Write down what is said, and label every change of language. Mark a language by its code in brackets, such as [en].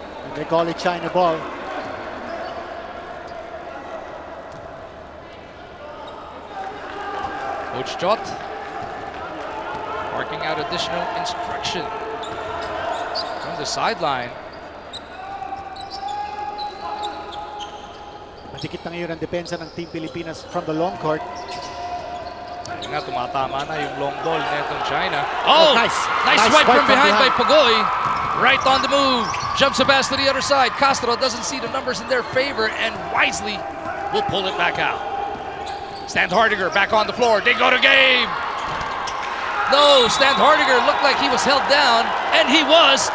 [en] And they call it China ball. Coach Chot working out additional instruction from the sideline. [tl] Madikit na ngayon ang depensa ng Team Pilipinas [en] from the long court. [tl] Ayun nga, tumatama na yung long ball netong China. Oh, [en] nice swipe from behind by Pagoy. Right on the move. Jumps the pass to the other side. Castro doesn't see the numbers in their favor and wisely will pull it back out. Stan Hardiger back on the floor. They go to Gabe. No, Stan Hardiger looked like he was held down, and he was.